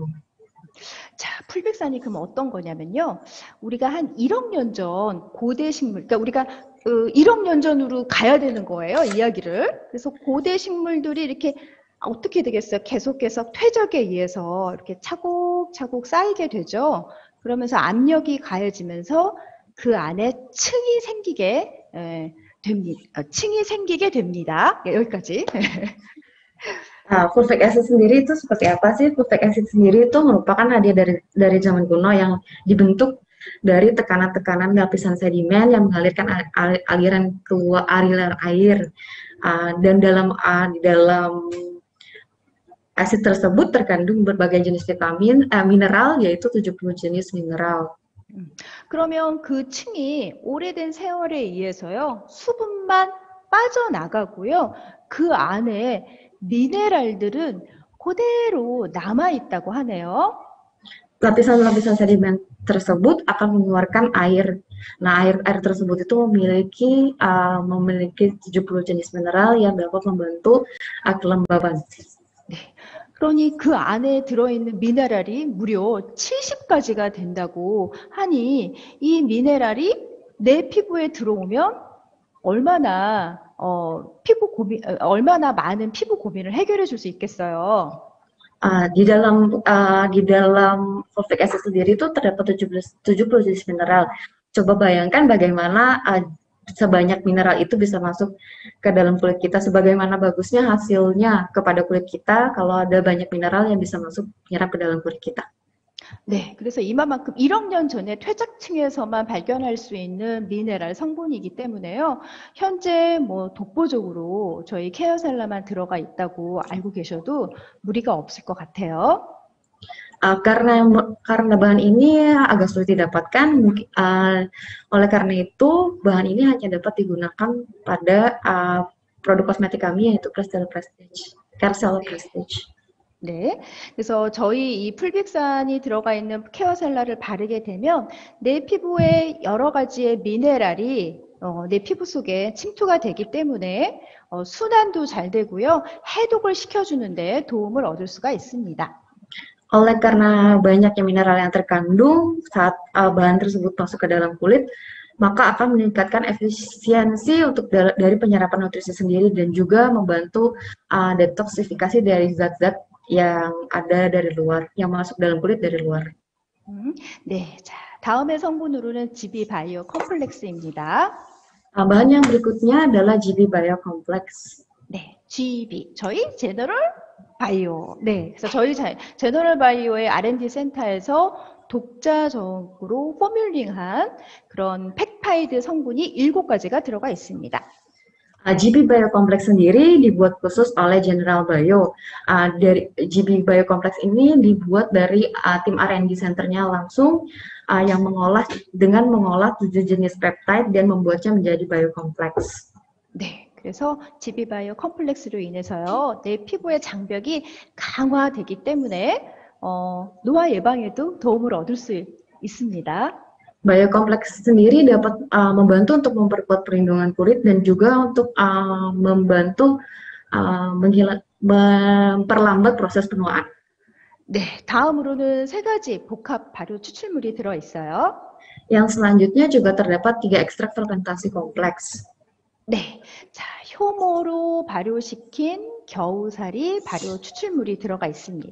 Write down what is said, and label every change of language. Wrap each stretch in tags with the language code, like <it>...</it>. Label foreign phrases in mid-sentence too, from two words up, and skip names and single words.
<ko>자, 풀백산이 그럼 어떤 거냐면요. 우리가 한 1억 년 전 고대 식물, 그러니까 우리가 1억 년 전으로 가야 되는 거예요, 이야기를. 그래서 고대 식물들이 이렇게 어떻게 되겠어요? 계속 퇴적에 의해서 이렇게 차곡차곡 쌓이게 되죠. 그러면서 압력이 가해지면서 그 안에 층이 생기게 됩니다. 층이 생기게 됩니다. 여기까지.</ko> <en>Fulvic acid</en> <id>sendiri itu seperti apa sih?</id> <en>Fulvic acid</en> <id>sendiri itu merupakan hadiah dari zaman kuno yang dibentuk dari tekanan-tekanan lapisan sedimen yang mengalirkan aliran keluar aliran air. Dan di dalam asid tersebut terkandung berbagai jenis vitamin, mineral, yaitu 70 jenis mineral.</id> <ko>그러면 그 층이 오래된 세월에 의해서요, 수분만 빠져나가고요, 그 안에 미네랄들은 그대로 남아있다고 하네요.</ko> <id>Lapisan-lapisan sedimen tersebut akan mengeluarkan air. Nah, air tersebut itu memiliki 70 jenis mineral yang dapat membantu kelembaban.</id> <ko>네. 그러니 그 안에 들어있는 미네랄이 무려 70가지가 된다고 하니 이 미네랄이 내 피부에 들어오면 얼마나 얼마나 많은 피부 고민을 해결해 줄 수 있겠어요.</ko> <id>Di dalam</id> <en>fulvic acid</en> <id>sendiri itu terdapat 70 jenis mineral. Coba bayangkan bagaimana sebanyak mineral itu bisa masuk ke dalam kulit kita. Sebagaimana bagusnya hasilnya kepada kulit kita kalau ada banyak mineral yang bisa masuk menyerap ke dalam kulit kita.</id> <ko>네, 그래서 이만큼 1억 년 전에 퇴적층에서만 발견할 수 있는 미네랄 성분이기 때문에요. 현재 뭐 독보적으로 저희 케어셀라만 들어가 있다고 알고 계셔도 무리가 없을 것 같아요.</ko> <id>Karena bahan ini agak sulit didapatkan, oleh karena itu bahan ini hanya dapat digunakan pada produk kosmetik kami yaitu Carcel Prestige.</id> <ko>네, 그래서 저희 이 풀빅산이 들어가 있는 케어셀라를 바르게 되면 내 피부에 여러 가지의 미네랄이 내 피부 속에 침투가 되기 때문에 순환도 잘 되고요, 해독을 시켜주는데 도움을 얻을 수가 있습니다.</ko> <id>Oleh karena banyaknya mineral yang terkandung saat bahan tersebut masuk ke dalam kulit, maka akan meningkatkan efisiensi untuk dari penyerapan nutrisi sendiri dan juga membantu detoksifikasi dari zat-zat yang ada dari luar, yang masuk dalam kulit dari luar.</id> <ko>네, 자, 다음의 성분으로는 GB 바이오 컴플렉스입니다.</ko> <id>바한 yang berikutnya adalah GB Bio Complex.</id> <ko>네, GB, 저희 제너럴 바이오. 네, 그래서 저희 제너럴 바이오의 R&D 센터에서 독자적으로 포뮬링한 그런 펩타이드 성분이 7가지가 들어가 있습니다.</ko> <id>GB Bio Complex sendiri dibuat khusus oleh General Bio. Dari GB Bio Complex ini dibuat dari tim R&D centernya langsung yang mengolah 7 jenis peptide dan membuatnya menjadi biocomplex.</id> <ko>네. 그래서 GB 바이오 컴플렉스로 인해서요, 내 피부의 장벽이 강화되기 때문에 노화 예방에도 도움을 얻을 수 있습니다.</ko> <id>Biocomplex sendiri dapat membantu untuk memperkuat perlindungan kulit dan juga untuk membantu memperlambat proses penuaan.</id> <ko>네, 다음으로는 3가지 복합 발효 추출물이 들어 있어요.</ko> <id>Yang selanjutnya juga terdapat 3 ekstrak fermentasi kompleks.</id> <ko>네, 자, 효모로 발효시킨 겨우살이 발효 추출물이 들어가 있습니다.</ko>